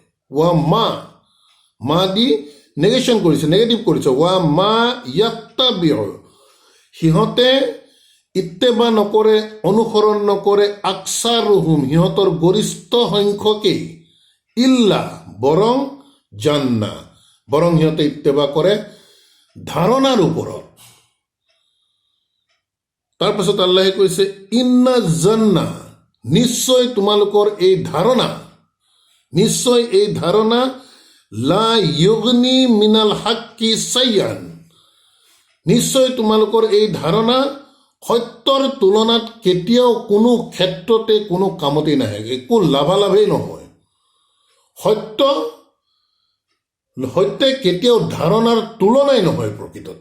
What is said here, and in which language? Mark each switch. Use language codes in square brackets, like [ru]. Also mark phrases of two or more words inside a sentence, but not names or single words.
[as] মা দি নেগেশ্যন কৰিছে, নেগেটিভ কৰিছে, [ar] وما يتبع, [as] সিহঁতে ইত্তেবা নকৰে, অনুসৰণ নকৰে, আকছাৰুহুম, সিহঁতৰ গৰিষ্ঠ সংখ্যকেই, ইল্লা, বৰং, জান্না, বৰং সিহঁতে ইত্তেবা কৰে ধাৰণাৰ ওপৰত। তাৰপাছত আল্লাহে কৈছে [ar] إن الظن, [as] নিশ্চয় তোমালোকৰ এই ধাৰণা, [ar] لا يغني من الحق شيئا, [as] নিশ্চয় তোমালোকৰ এই ধাৰণা সত্যৰ তুলনাত কেতিয়াও কোনো ক্ষেত্ৰতে কোনো কামতেই নাহে, একো লাভালাভেই নহয়। সত্যে কেতিয়াও ধাৰণাৰ তুলনাই নহয় প্ৰকৃততে।